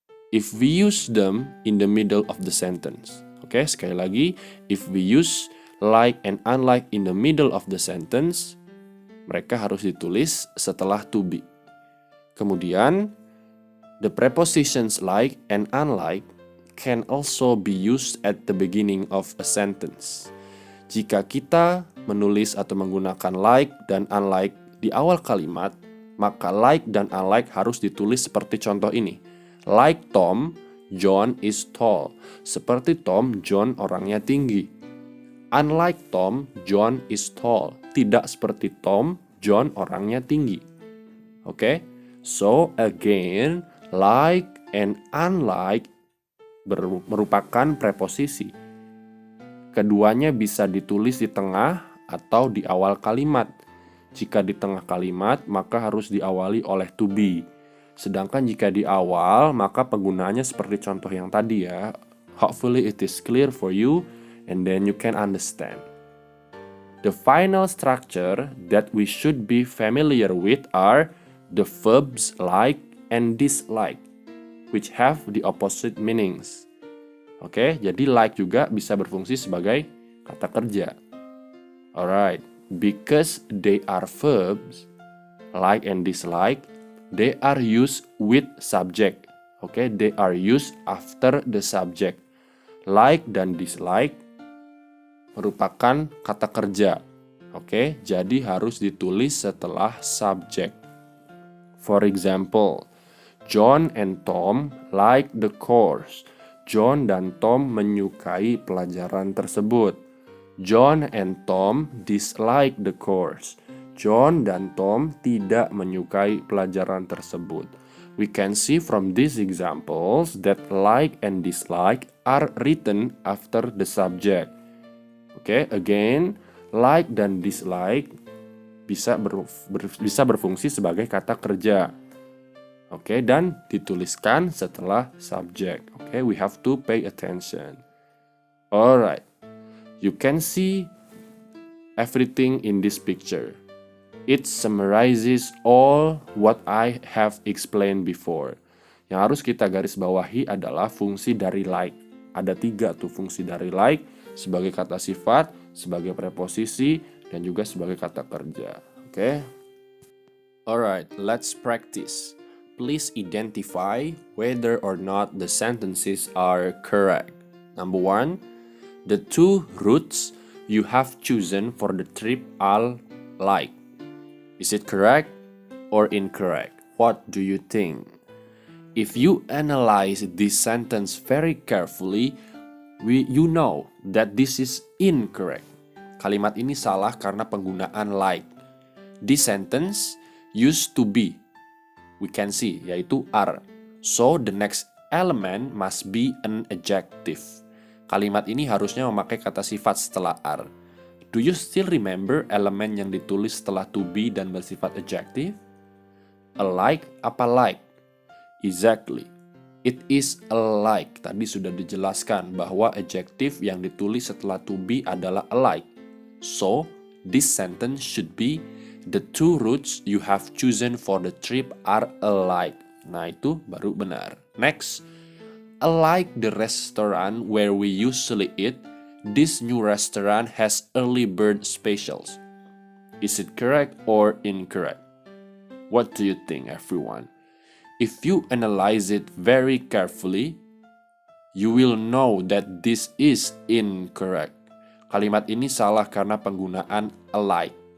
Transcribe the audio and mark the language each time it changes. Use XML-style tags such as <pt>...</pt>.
<en>If we use them in the middle of the sentence.</en> <id>Okay, sekali lagi,</id> <en>if we use like and unlike in the middle of the sentence,</en> <id>mereka harus ditulis setelah to be.</id> <en>Kemudian, the prepositions like and unlike can also be used at the beginning of a sentence.</en> <id>Jika kita menulis atau menggunakan like dan unlike di awal kalimat, maka like dan unlike harus ditulis seperti contoh ini.</id> <en>Like Tom, John is tall.</en> <id>Seperti Tom, John orangnya tinggi.</id> <en>Unlike Tom, John is tall.</en> <id>Tidak seperti Tom, John orangnya tinggi. Okay?</id> <en>So again, like and unlike</en> <id>merupakan preposisi. Keduanya bisa ditulis di tengah atau di awal kalimat. Jika di tengah kalimat, maka harus diawali oleh to be. Sedangkan jika di awal, maka penggunaannya seperti contoh yang tadi ya.</id> <en>Hopefully it is clear for you and then you can understand. The final structure that we should be familiar with are the verbs like and dislike, which have the opposite meanings.</en> <id>Oke, jadi like juga bisa berfungsi sebagai kata kerja.</id> <en>Alright, because they are verbs, like and dislike, they are used with subject. Oke, they are used after the subject.</en> <id>Like dan dislike merupakan kata kerja. Oke, jadi harus ditulis setelah subject.</id> <en>For example, John and Tom like the course.</en> <id>John dan Tom menyukai pelajaran tersebut.</id> <en>John and Tom dislike the course.</en> <id>John dan Tom tidak menyukai pelajaran tersebut.</id> <en>We can see from these examples that like and dislike are written after the subject.</en> <id>Oke, again, like dan dislike bisa berfungsi sebagai kata kerja. Oke, dan dituliskan setelah subject.</id> <en>Oke, we have to pay attention. Alright, you can see everything in this picture. It summarizes all what I have explained before.</en> <id>Yang harus kita garis bawahi adalah fungsi dari like. Ada 3 tuh fungsi dari like, sebagai kata sifat, sebagai preposisi, dan juga sebagai kata kerja.</id> <en>Oke? Alright, let's practice. Please identify whether or not the sentences are correct. Number 1, the 2 routes you have chosen for the trip are like. Is it correct or incorrect? What do you think? If you analyze this sentence very carefully, you know that this is incorrect.</en> <id>Kalimat ini salah karena penggunaan like.</id> <en>This sentence used to be, we can see, yaitu are. So the next element must be an adjective.</en> <id>Kalimat ini harusnya memakai kata sifat setelah are.</id> <en>Do you still remember</en> <id>elemen yang ditulis setelah</id> <en>to be</en> <id>dan bersifat</id> <en>adjective? Alike apa like? Exactly. It is alike.</en> <id>Tadi sudah dijelaskan bahwa adjective yang ditulis setelah to be adalah alike.</id> <en>So, this sentence should be the 2 routes you have chosen for the trip are alike.</en> <id>Nah, itu baru benar.</id> <en>Next, alike the restaurant where we usually eat, this new restaurant has early bird specials. Is it correct or incorrect? What do you think, everyone? If you analyze it very carefully, you will know that this is incorrect.</en> <id>Kalimat ini salah karena penggunaan alike.</id>